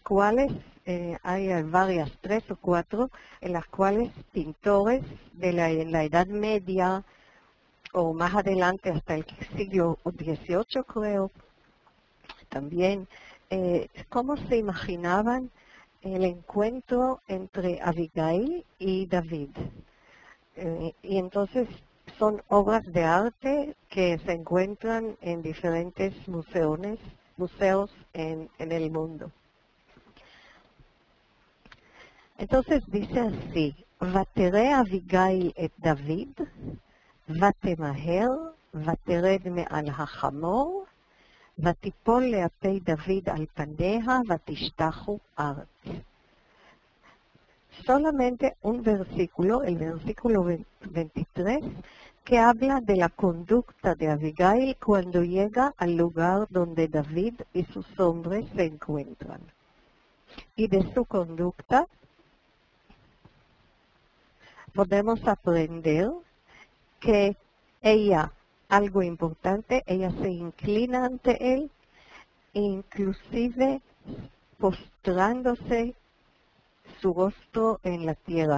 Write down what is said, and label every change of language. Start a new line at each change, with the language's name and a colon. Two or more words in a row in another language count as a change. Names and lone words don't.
Spanish: cuales hay varias, 3 o 4, en las cuales pintores de la Edad Media o más adelante hasta el siglo XVIII, creo, también, cómo se imaginaban el encuentro entre Abigail y David. Y entonces son obras de arte que se encuentran en diferentes museos en el mundo. Entonces dice así,
Hebrew: ותראה אביגיל את דוד, ותמהר, ותרד מעל החמור, ותיפול לאפי דוד על פניה, ותשתחו ארץ.
Spanish: Solamente un versículo, el versículo 23, que habla de la conducta de Abigail cuando llega al lugar donde David y sus hombres se encuentran. Y de su conducta podemos aprender que ella, algo importante, ella se inclina ante él, inclusive postrándose su rostro en la tierra.